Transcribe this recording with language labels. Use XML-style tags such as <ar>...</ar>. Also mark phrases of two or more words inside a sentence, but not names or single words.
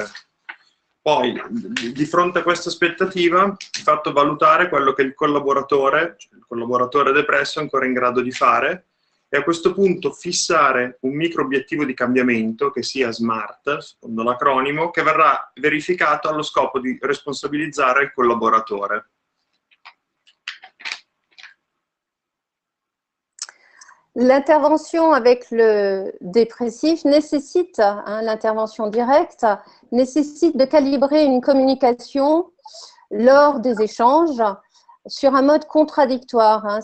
<it>Poi, di fronte a questa aspettativa, di fatto valutare quello che il collaboratore, cioè il collaboratore depresso, è ancora in grado di fare e a questo punto fissare un micro obiettivo di cambiamento, che sia SMART, secondo l'acronimo, che verrà verificato allo scopo di responsabilizzare il collaboratore.</it> <fr>L'intervention avec le dépressif nécessite, l'intervention directe, nécessite de calibrer une communication lors des échanges sur un mode contradictoire.</fr>